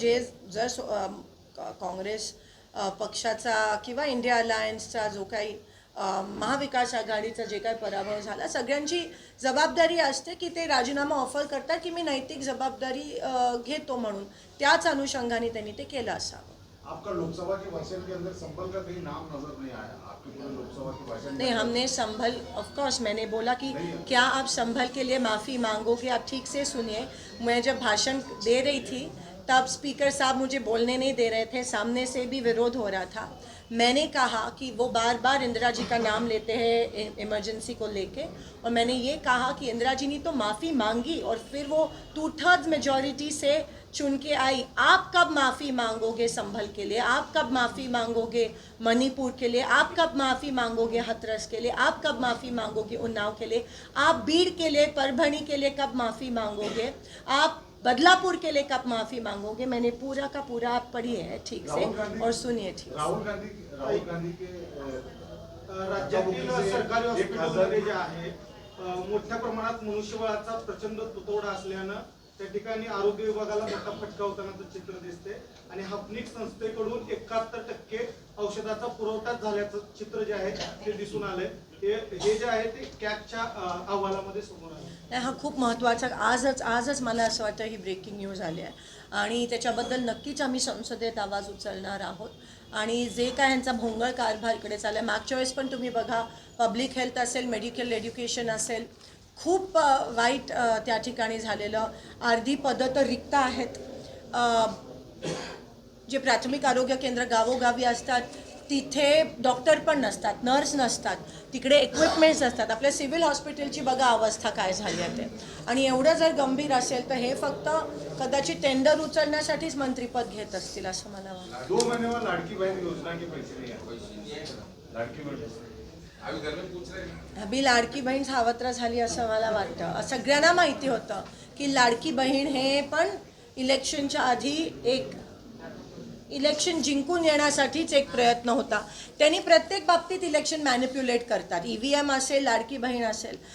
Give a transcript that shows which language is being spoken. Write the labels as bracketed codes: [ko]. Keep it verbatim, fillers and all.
[mr] जे जर सो- अम, का- काँग्रेस अ, पक्षाचा किंवा इंडिया अलायन्सचा जो काही अ, महाविकास आघाडीचा जे काही पराभव झाला, सगळ्यांची जबाबदारी असते की ते राजीनामा ऑफर करतात की मी नैतिक जबाबदारी अ, घेतो म्हणून. त्याच अनुषंगाने त्यांनी ते केलं असावं. [hi] आपका लोकसभा के भाषण के अंदर संबल का कहीं नाम नजर नहीं आया आपके पूरे लोकसभा के भाषण नहीं, हमने संभल ऑफकोर्स मैंने बोला कि क्या आप संभल के लिए माफ़ी मांगोगे, आप ठीक से सुनिए. मैं जब भाषण दे रही थी तब स्पीकर साहब मुझे बोलने नहीं दे रहे थे, सामने से भी विरोध हो रहा था. मैंने कहा कि वो बार बार इंदिरा जी का नाम लेते हैं इमरजेंसी को लेके, और मैंने ये कहा कि इंदिरा जी ने तो माफ़ी मांगी और फिर वो टू थर्ड मेजॉरिटी से चुन के आई. आप कब माफ़ी मांगोगे संभल के लिए, आप कब माफ़ी मांगोगे मणिपुर के लिए, आप कब माफ़ी मांगोगे हथरस के लिए, आप कब माफ़ी मांगोगे उन्नाव के लिए, आप बीड़ के लिए परभणी के लिए कब माफ़ी मांगोगे, आप बदलापुर के लिए कब माफ़ी मांगोगे. मैंने पूरा का पूरा आप पढ़िए है ठीक से राहुल गांधी- और सुनिए ठीक से. राहुल गांधी राहुल गांधी के अ, [mr] राज्यातील सरकारी एक हॉस्पिटल खासदार- जे आहे अ, मोठ्या प्रमाणात मनुष्यबळाचा प्रचंड तुटवडा असल्यानं त्या ठिकाणी आरोग्य विभागाला मोठा फटका होतानाचं चित्र दिसते आणि हाफनिक संस्थेकडून एकाहत्तर टक्के औषधाचा पुरवठा झाल्याचं चित्र जे आहे ते दिसून आलंय. हे हे जे आहे ते कॅगच्या अं, अहवालामध्ये समोर आलं. नाही, हा खूप महत्त्वाचा आजच आजच मला असं वाटतं ही ब्रेकिंग न्यूज आली आहे आणि त्याच्याबद्दल नक्कीच आम्ही संसदेत आवाज उचलणार आहोत. आणि जे काय ह्यांचा भोंगळ कारभार इकडे चालला आहे, मागच्या वेळेस पण तुम्ही बघा पब्लिक हेल्थ असेल, मेडिकल एज्युकेशन असेल, खूप अ, वाईट अ, त्या ठिकाणी झालेलं. अर्धी पदं तर रिक्त आहेत. अ, जे प्राथमिक आरोग्य केंद्र गावोगावी असतात तिथे डॉक्टर पण नसतात, नर्स नसतात, तिकडे इक्विपमेंट्स नसतात. आपल्या सिव्हिल हॉस्पिटलची बघा अवस्था काय झाली आहे ते. आणि एवढं जर गंभीर असेल तर हे फक्त कदाचित टेंडर उचलण्यासाठीच मंत्रिपद घेत असतील असं मला वाटतं. [hi] दो महीने में लाड़की बहन योजना के पैसे नहीं आए, लाड़की बहन अभी घर में पूछ रहे हैं [mr] अभी लाडकी बहीण सावत्र झाली असं मला वाटतं. सगळ्यांना माहिती होतं की लाडकी बहीण हे पण इलेक्शनच्या आधी एक इलेक्शन जिंकून येण्यासाठीच एक प्रयत्न होता. त्यांनी प्रत्येक बाबतीत इलेक्शन मॅनिप्युलेट करतात, ई व्ही एम असेल, लाडकी बहीण असेल.